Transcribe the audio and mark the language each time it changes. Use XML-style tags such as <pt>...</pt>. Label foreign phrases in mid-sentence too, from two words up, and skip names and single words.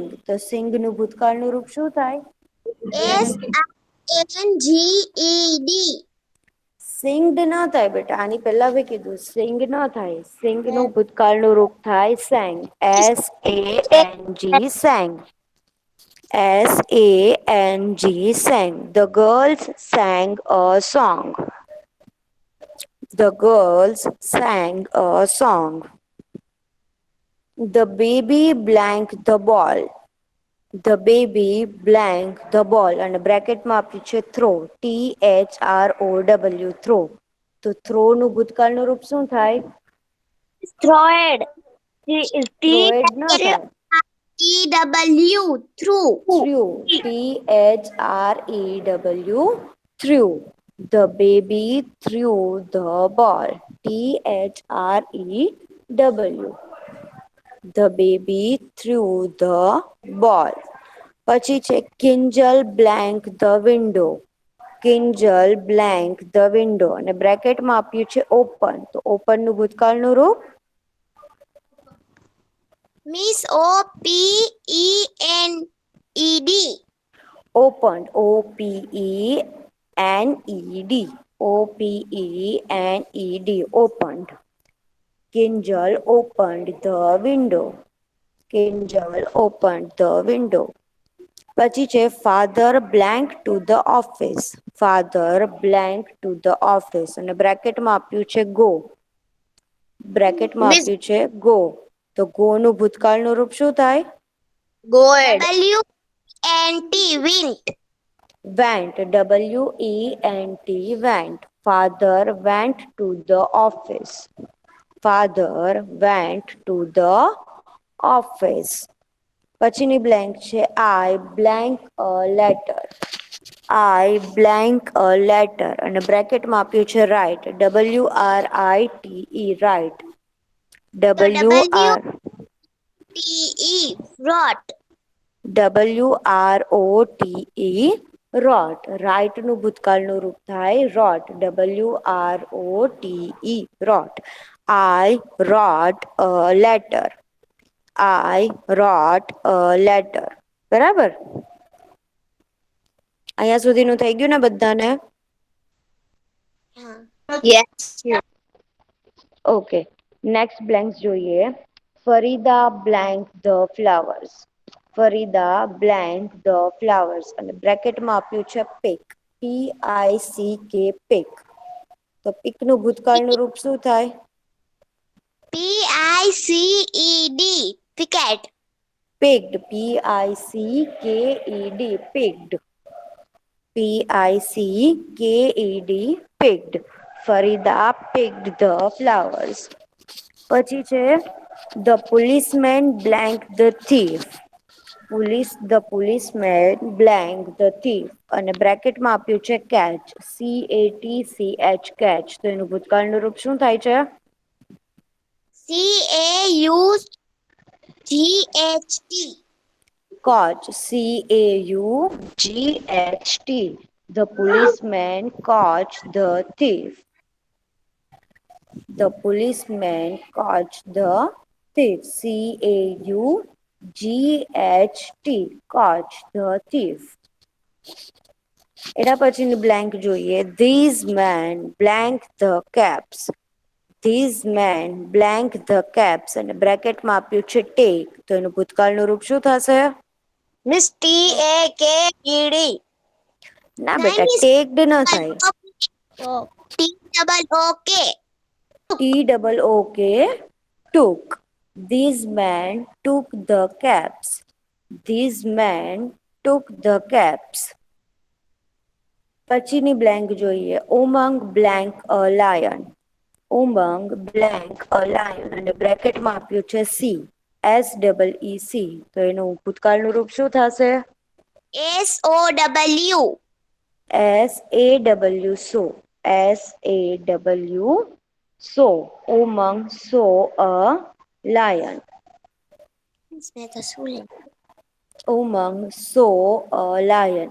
<gu>તો સિંગ નું ભૂતકાળનું રૂપ શું થાય?</gu> <en>SINGED.</en> <gu>સિંગડ ના થાય બેટા. આની પેલા બી કીધું સિંગ ના થાય. સિંગ નું ભૂતકાળનું રૂપ થાય સેંગ.</gu> <en>SANG sang. SANG sang. The girls sang a song. The girls sang a song. The baby blanked the ball. The baby blanked the ball</en> <gu>અને બ્રેકેટમાં આપ્યું છે થ્રો.</gu> <en>THROW throw.</en> <gu>તો થ્રો નું ભૂતકાળનું રૂપ શું થાય?</gu> <en>Thrown.</en> <gu>થ્રોએડ ના થાય.</gu> <en>THREW. Through. Through. THREW threw. The baby threw the ball. THREW. The baby threw the ball.</en> <gu>પછી છે</gu> <en>Kinjal blank the window. Kinjal blank the window</en> <gu>અને બ્રેકેટમાં આપ્યું છે ઓપન. તો ઓપન નું ભૂતકાળનું રૂપ?</gu> <en>Miss OPENED. Open. OPENED. OPENED opened. Kinjal opened the window. Kinjal opened the window.</en> <gu>પછી છે</gu> <en>father blank to the office. Father blank to the office</en> <gu>અને બ્રેકેટમાં આપ્યું છે go. બ્રેકેટમાં Miss આપ્યું છે go. તો go નું ભૂતકાળનું રૂપ શું થાય?</gu> <en>Gold. WNT went. Went. WENT went. Father went to the office. Father went to the office.</en> <gu>પછીની બ્લેન્ક છે</gu> <en>I blank a letter. I blank a letter</en> <gu>અને બ્રેકેટમાં આપ્યું છે write.</gu> <en>WRITE write. WR WTE wrote. WROTE wrote.</en> <gu>રાઇટ નું ભૂતકાળનું રૂપ થાય</gu> <en>wrote. WROTE wrote. I wrote a letter. I wrote a letter.</en> <gu>બરાબર? અહીંયા સુધીનું થઈ ગયું ને બધાને?</gu> <en>Yes.</en> <gu>ઓકે, નેક્સ્ટ બ્લેન્ક્સ જોઈએ.</gu> <en>Farida blank the flowers. Farida blank the flowers</en> <gu>અને બ્રેકેટમાં આપ્યું છે પિક.</gu> <en>PICK pick.</en> <gu>તો પિકનું ભૂતકાળનું રૂપ શું થાય?</gu> <en>PICED picket. Picked. PICKED picked. PICKED picked. Farida picked the flowers.</en> <gu>પછી છે</gu> <en>the policeman blanked the thief. The policeman blanked the thief</en> <gu>અને બ્રેકેટમાં આપ્યું છે catch.</gu> <en>CATCH catch.</en> <gu>તો એનું ભૂતકાળનું રૂપ શું થાય છે?</gu> <en>CAUGHT. Catch. CAUGHT. The policeman caught the thief. The policeman caught the thief. CAUGHT. Caught the thief.</en> <gu>એના પછીની બ્લેન્ક જોઈએ.</gu> <en>These men blank the caps. These men blank the caps</en> <gu>અને બ્રેકેટમાં આપ્યું છે take. તો એનું ભૂતકાળનું રૂપ શું થશે?</gu> <en>Miss TAKED.</en> <gu>ના બેટા, ટેક્ડ ન થાય.</gu> <en>TOOK. TOOK took. These men took the caps. These men took the caps.</en> <gu>પછીની બ્લેન્ક જોઈએ.</gu> <en>ઉમંગ blank a lion. ઉમંગ blank a lion</en> <gu>અને બ્રેકેટમાં આપ્યું છે C. SEEC. તો એનું ભૂતકાળનું રૂપ શું થશે?</gu> <en>SOW. SAW. SAW. So. ઉમંગ saw a lion. ઉમંગ saw a lion.</en>